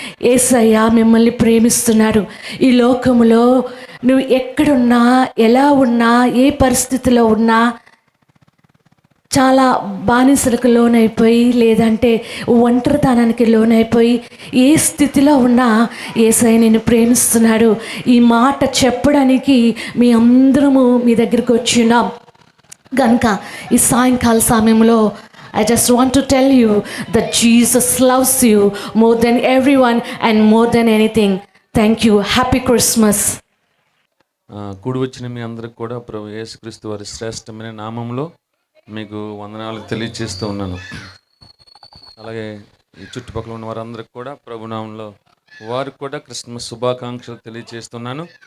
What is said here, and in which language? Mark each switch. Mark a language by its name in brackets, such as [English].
[Telugu] యేసయ్య మిమ్మల్ని ప్రేమిస్తున్నారు. ఈ లోకములో నువ్వు ఎక్కడున్నా, ఎలా ఉన్నా, ఏ పరిస్థితిలో ఉన్నా, చాలా బానిసలకు లోనైపోయి లేదంటే ఒంటరితనానికి లోనైపోయి ఏ స్థితిలో ఉన్నా యేసయ్య నిన్ను ప్రేమిస్తున్నాడు. ఈ మాట చెప్పడానికి మీ అందరము మీ దగ్గరికి వచ్చినాం కనుక ఈ సాయంకాల సమయంలో [English] I just want to tell you that Jesus loves you more than everyone and more than anything. Thank you. Happy Christmas. [Telugu] కూడి వచ్చిన మీ అందరికి కూడా ప్రభు యేసుక్రీస్తు వారి శ్రేష్టమైన నామంలో మీకు వందనాలు తెలియజేస్తూ ఉన్నాను. అలాగే ఈ చుట్టుపక్కల ఉన్న వారందరికి కూడా ప్రభు నామంలో వారికి కూడా క్రిస్మస్ శుభాకాంక్షలు తెలియజేస్తున్నాను.